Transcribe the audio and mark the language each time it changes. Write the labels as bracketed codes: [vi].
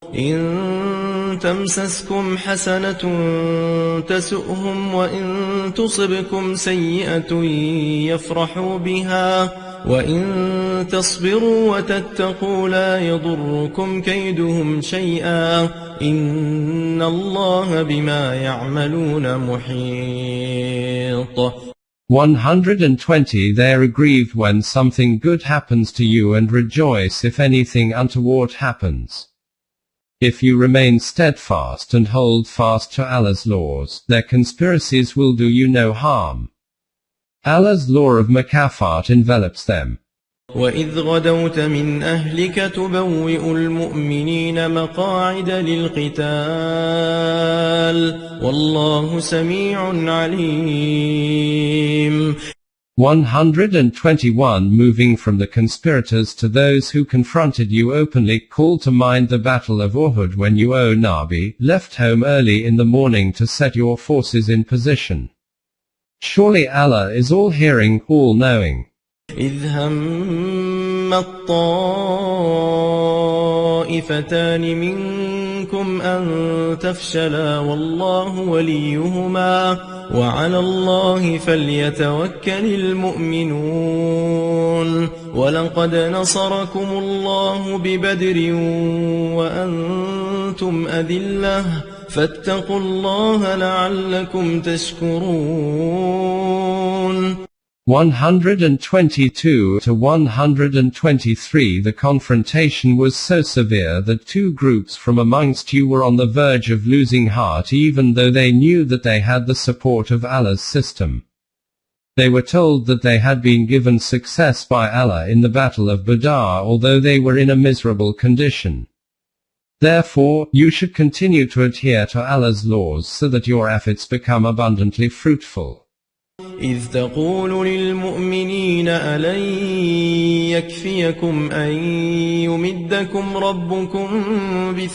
[ar] إن تمسسكم حسنة تسؤهم وإن تصبكم سيئة يفرحوا بها وإن تصبروا وتتقوا لا يضركم كيدهم شيئا إن الله بما يعملون محيط. [en] 120 They are aggrieved when something good happens to you and rejoice if anything untoward happens. If you remain steadfast and hold fast to Allah's laws, their conspiracies will do you no harm. Allah's law of makafat envelops them. [ar] وَإِذْ غَدَوْتَ مِنْ أَهْلِكَ تُبَوِّئُ الْمُؤْمِنِينَ مَقَاعِدَ لِلْقِتَالِ وَاللَّهُ سَمِيعٌ عَلِيمٌ. [en] 121 Moving from the conspirators to those who confronted you openly, call to mind the battle of Uhud when you, O Nabi, left home early in the morning to set your forces in position. Surely Allah is all-hearing, all-knowing. [ar] إذ هم الطائفتان منكم أن تفشلا والله وليهما وعلى الله فليتوكل المؤمنون ولقد نصركم الله ببدر وأنتم أذلة فاتقوا الله لعلكم تشكرون. [en] 122 to 123 The confrontation was so severe that two groups from amongst you were on the verge of losing heart even though they knew that they had the support of Allah's system. They were told that they had been given success by Allah in the Battle of Badr although they were in a miserable condition. Therefore, you should continue to adhere to Allah's laws so that your efforts become abundantly fruitful. [ar] إذ تقول للمؤمنين ألن يكفيكم أن يمدكم ربكم